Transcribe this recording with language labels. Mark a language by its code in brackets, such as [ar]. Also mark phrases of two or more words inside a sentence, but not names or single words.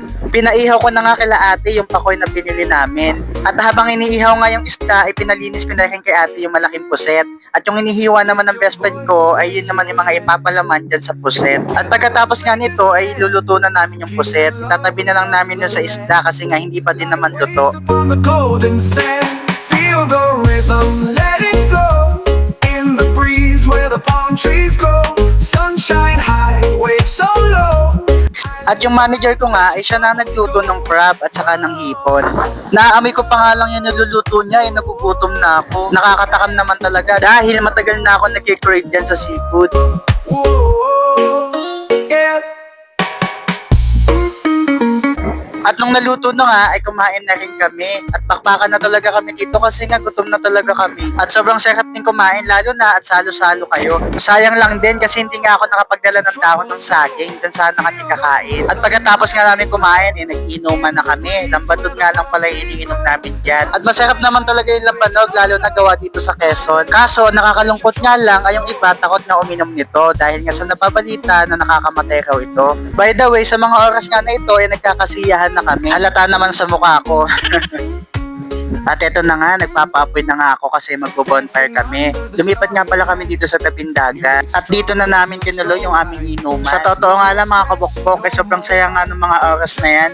[tl] Pinaihaw ko na nga kila ate yung pakoy na binili namin. At habang iniihaw nga yung isda ay pinalinis ko na rin kay ate yung malaking puset. At yung inihiwa naman ng best friend ko ay yun naman yung mga ipapalaman dyan sa puset. At pagkatapos nga nito ay luluto na namin yung puset. Tatabi na lang namin yun sa isda kasi nga hindi pa din naman luto. [en] On the golden sand, feel the rhythm, let it flow. In the breeze where the palm trees grow, sunshine high, waves so low. [tl] At yung manager ko nga ay siya na nagluto ng crab at saka ng hipon. Naamoy ko pa nga lang yung niluluto niya ay nagugutom na ako. Nakakatakam naman talaga dahil matagal na ako nag-crave dyan sa seafood. [en] Whoa, yeah. [tl] At nung naluto na nga ay kumain na rin kami at pakpakan na talaga kami dito kasi nga gutom na talaga kami. At sobrang sarap din kumain lalo na at salo-salo kayo. Sayang lang din kasi hindi nga ako nakapagdala ng dahon ng saging, dun sana kami kakain. At pagkatapos nga namin kumain ay nag-inuman na kami. Lambanog nga lang pala yung iniinom namin dyan. At masarap naman talaga yung lambanog lalo na gawa dito sa Quezon. Kaso nakakalungkot nga lang ay yung iba takot na uminom nito dahil nga sa napabalita na nakakamatay raw ito. [en] By the way, [tl] sa mga oras nga na ito ay nagkakasiyahan na kami. Halata naman sa mukha ko. At eto na nga, nagpapaapoy na nga ako kasi magbo-bonfire kami. Lumipat nga pala kami dito sa tabing dagat. At dito na namin tinuloy yung aming inuman. Sa totoo nga lang mga kabukbok, ay sobrang saya nga ng mga oras na yan.